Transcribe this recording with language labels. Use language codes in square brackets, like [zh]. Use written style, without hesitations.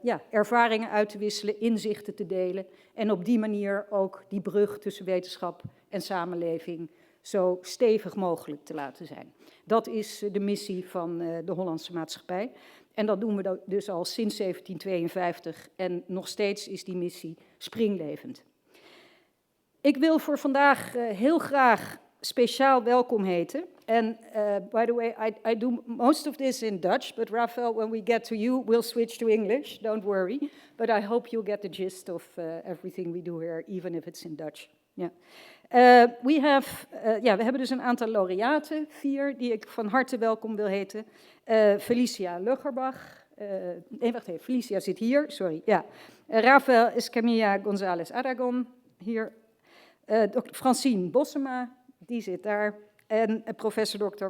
[nl] ervaringen uit te wisselen, inzichten te delen en op die manier ook die brug tussen wetenschap en samenleving zo stevig mogelijk te laten zijn. Dat is de missie van de Hollandse Maatschappij. En dat doen we dus al sinds 1752 en nog steeds is die missie springlevend. Ik wil voor vandaag heel graag speciaal welkom heten. [en] En by the way, I do most of this in Dutch, but Rafael, when we get to you, we'll switch to English, don't worry. But I hope you'll get the gist of everything we do here, even if it's in Dutch. Yeah. [nl] We hebben dus een aantal laureaten, 4, die ik van harte welkom wil heten. Felicia Loecherbach, Felicia zit hier, sorry, ja. Rafael, Escamilla, Gonzalez, Aragon, hier. Francien, Bossema, die zit daar. En professor Dr.